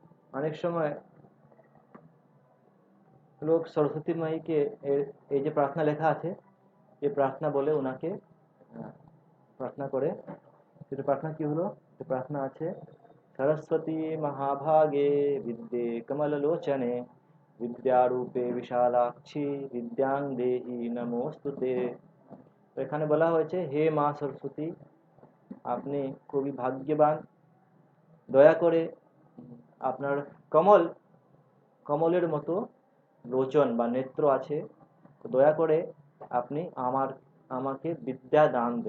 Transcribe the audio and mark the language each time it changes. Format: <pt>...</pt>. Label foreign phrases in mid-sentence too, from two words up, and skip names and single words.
<bn>অনেক সময় লোক সরস্বতী মাইকে এই যে প্রার্থনা লেখা আছে, এই প্রার্থনা বলে ওনাকে প্রার্থনা করে। সেটা প্রার্থনা কি হলো? প্রার্থনা আছে,</bn> <sa>सरस्वती महाभागे विद्ये कमललोचने विद्यारूपे विशालाक्षी विद्यां देहि नमोस्तुते।</sa> <bn>তো এখানে বলা হয়েছে, হে মা সরস্বতী, আপনি খুবই ভাগ্যবান, দয়া করে আপনার কমল কমলের মতো লোচন বা নেত্র আছে, তো দয়া করে আপনি আমাকে বিদ্যা দান দেন।</bn>